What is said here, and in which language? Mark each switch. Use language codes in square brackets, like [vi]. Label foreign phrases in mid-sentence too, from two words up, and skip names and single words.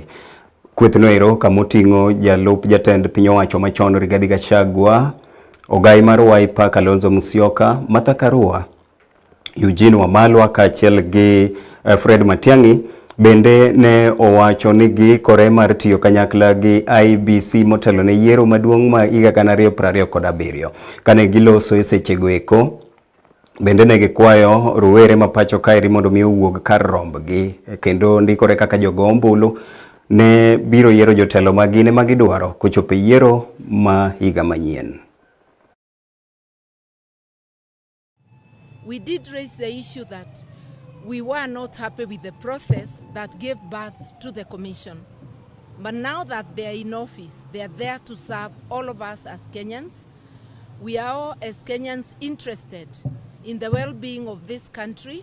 [luo] Kweth noero kamoting'o jalup jatend piny owacho machon Rigathi Gachagua, ogai mar Wiper Kalonzo Musyoka, Martha Karua, Eugene Wamalwa kaachiel gi Fred Matiang'i bende ne owacho ni giikore mar tiyo kanyakla gi IBC motelo ne yiero maduong' ma higa 2027. Kane giloso e sechego eko, bende ne gikwayo rowere ma pacho kaeri mondo mi owuog kar rombgi kendo ndikore kaka jogo ombulu ne biro yiero jotelo magine magidwaro kochopo yiero ma higa manyien. [en] We did raise the issue that we were not happy with the process that gave birth to the commission. But now that they are in office, they are there to serve all of us as Kenyans. We are all as Kenyans interested in the well-being of this country.